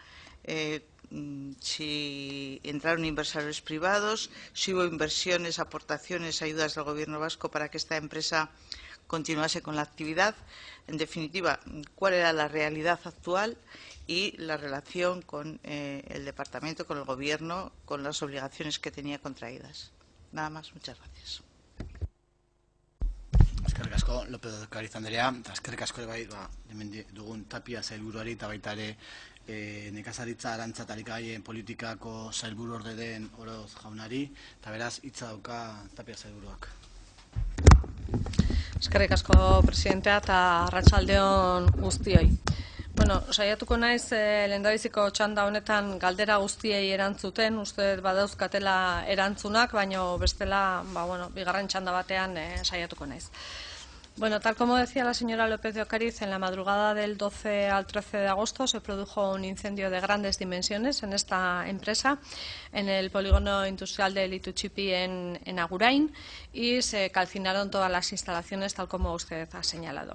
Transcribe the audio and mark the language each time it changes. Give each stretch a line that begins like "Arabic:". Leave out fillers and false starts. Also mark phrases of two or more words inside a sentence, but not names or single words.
Spanish: Si entraron inversores privados, si hubo inversiones, aportaciones, ayudas del Gobierno vasco para que esta empresa continuase con la actividad. En definitiva, ¿cuál era la realidad actual y la relación con el Departamento, con el Gobierno, con las obligaciones que tenía contraídas? Nada más, muchas gracias.
Basque: Eskerrik asko, López de Ocariz Andrea, eta eskerrik asko ere hemen dugun Tapia sailburuari eta baita ere nekazaritza arantza eta elikagaien politikako sailburuorde den Oroz jaunari, eta beraz hitza dauka Tapia sailburuak. Eskerrik asko presidentea eta arratsaldeon guztioi. Bueno, saiatuko naiz lehendabiziko txanda honetan galdera guztiei erantzuten, uste badauzkatela erantzunak, baina bestela, bigarren txanda batean saiatuko naiz. Bueno,
Spanish: tal como decía la señora López de Ocariz, en la madrugada del 12 al 13 de agosto se produjo un incendio de grandes dimensiones en esta empresa, en el polígono industrial de Lituchipi en Agurain, y se calcinaron todas las instalaciones, tal como usted ha señalado.